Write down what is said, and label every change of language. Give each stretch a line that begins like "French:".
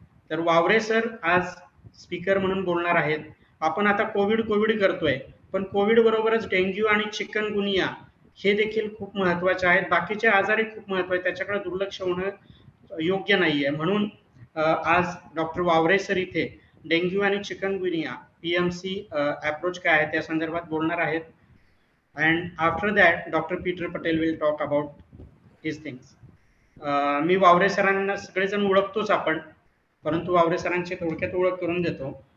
Marathi: तर वावरे सर आज स्पीकर म्हणून बोलणार आहेत. आपण आता कोविड करतोय, पण कोविड बरोबरच डेंग्यू आणि चिकनगुनिया हे देखील खूप महत्वाचे आहेत. बाकीचे आजारही खूप महत्वाचे, त्याच्याकडे दुर्लक्ष होणं योग्य नाहीये. म्हणून आज डॉक्टर वावरे सर इथे डेंग्यू आणि चिकनगुनिया PMC अप्रोच काय आहे त्या संदर्भात बोलणार आहेत.
English: and after that Dr. Peter Patel will talk about his things.
Marathi: मी वावरे सरांना सगळेजण ओळखतोच आपण, परंतु वावरे सरांची थोडक्यात ओळख करून देतो.